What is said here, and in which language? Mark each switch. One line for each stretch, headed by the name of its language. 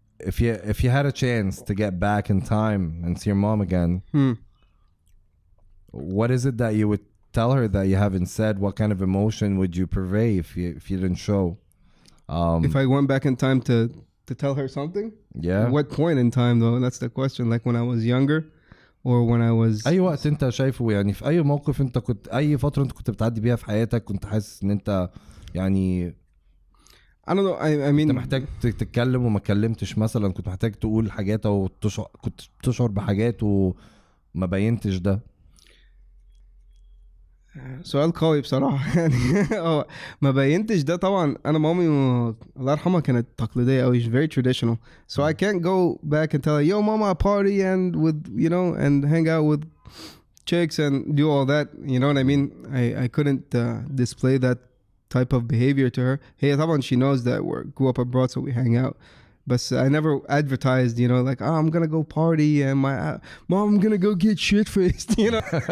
English: if you had a chance to get back in time and see your mom again, what is it that you would tell her that you haven't said? What kind of emotion would you purvey if you didn't show? If I went back in time to tell her something? Yeah. What point in time though? That's the question. Like when I was younger or when I was...
Arabic: اي وقت انت شايفه يعني في اي موقف انت كنت اي فترة انت كنت بتعدي بيها في حياتك كنت حاسس ان انت يعني
English: I don't know. I mean...
Arabic: انت محتاج تتكلم وما اتكلمتش مثلا كنت محتاج تقول حاجات او كنت تشعر بحاجات وما بينتش ده. سؤال قوي بصراحة يعني ما بينتش ده طبعا. أنا مامي الله يرحمها كانت تقليدية أوي,
English: she's very traditional, so I can't go back and tell her yo mama party and with you know and hang out with chicks and do all that, you know what I mean. I couldn't display that type of behavior to her.
Arabic: هي طبعا
English: she knows that we grew up abroad so we hang out, but I never advertised, you know, like, oh, I'm gonna go party and my mom, I'm gonna go get shit faced, you know.